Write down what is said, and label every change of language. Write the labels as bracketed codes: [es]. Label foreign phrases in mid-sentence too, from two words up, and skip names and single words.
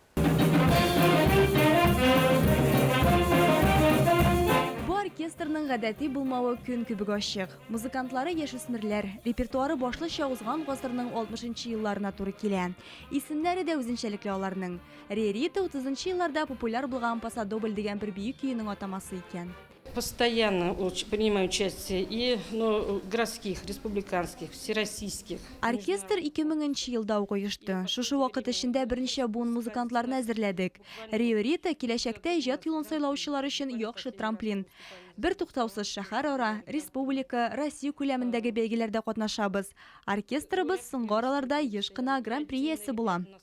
[tt] Оркестрның гадәти булмавы көн кебек ачык. Музыкантлары яшүсмерләр, репертуары башлыча узган гасырның 60-нчы елларына туры килә. Исемнәре дә үзенчәлекле аларның. Риорита 30-нчы елларда популяр булган Пасадобль дигән бер бөек көйнең атамасы икән. [ru] Постоянно принимаю участие и городских, республиканских, всероссийских. [tt] Оркестр 2000 елда оешты. Шушы вакыт эчендә берничә буын музыкантларны әзерләдек. Риорита киләчәктә иҗат юлын сайлаучылар өчен яхшы трамплин. Бер туктаусыз шәһәр-ара, республика, Россия күләмендәге бәйгеләрдә катнашабыз. Оркестрыбыз соңгы араларда еш кына гран-при иясе була.